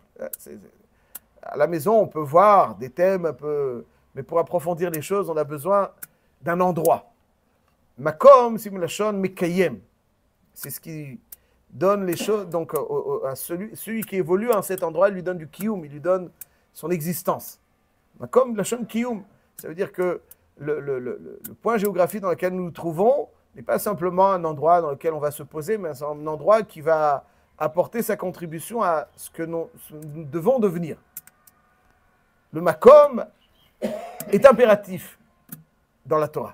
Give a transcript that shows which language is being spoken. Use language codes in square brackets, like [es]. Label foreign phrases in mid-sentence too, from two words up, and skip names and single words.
[fr] À la maison, on peut voir des thèmes un peu, mais pour approfondir les choses, on a besoin d'un endroit. Makom, simulashon, mekayem. C'est ce qui donne les choses, donc à celui qui évolue en cet endroit, il lui donne du kiyum, il lui donne son existence. [he] מקום, לשון קיום. [fr] Ça veut dire que le point géographique dans lequel nous nous trouvons n'est pas simplement un endroit dans lequel on va se poser, mais c'est un endroit qui va apporter sa contribution à ce que nous devons devenir. Le makom est impératif dans la Torah.